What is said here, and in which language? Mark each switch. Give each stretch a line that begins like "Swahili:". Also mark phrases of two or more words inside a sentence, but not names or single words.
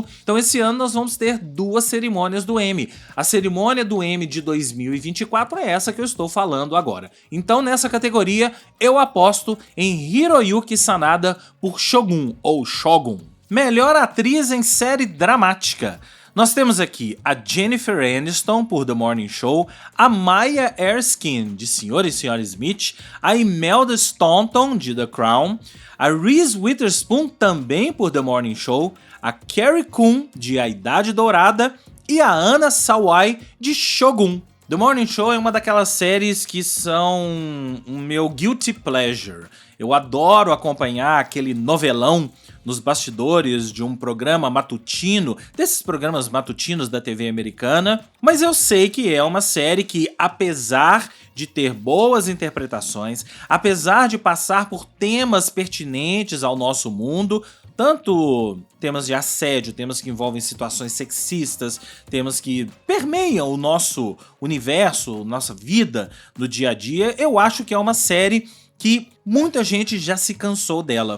Portuguese: Então esse ano nós vamos ter 2 cerimônias do Emmy. A cerimônia do Emmy de 2024 é essa que eu estou falando agora. Então nessa categoria eu aposto em Hiroyuki Sanada por Shogun, ou Shogun. Melhor atriz em série dramática. Nós temos aqui a Jennifer Aniston, por The Morning Show, a Maya Erskine, de Sr. e Sra. Smith, a Imelda Staunton, de The Crown, a Reese Witherspoon, também por The Morning Show, a Carrie Coon, de A Idade Dourada, e a Anna Sawai, de Shogun. The Morning Show é uma daquelas séries que são o meu
English: guilty pleasure.
Portuguese: Eu adoro acompanhar aquele novelão nos bastidores de um programa matutino, desses programas matutinos da TV americana, mas eu sei que é uma série que, apesar de ter boas interpretações, apesar de passar por temas pertinentes ao nosso mundo, tanto temas de assédio, temas que envolvem situações sexistas, temas que permeiam o nosso universo, nossa vida no dia a dia, eu acho que é uma série que muita gente já se cansou dela.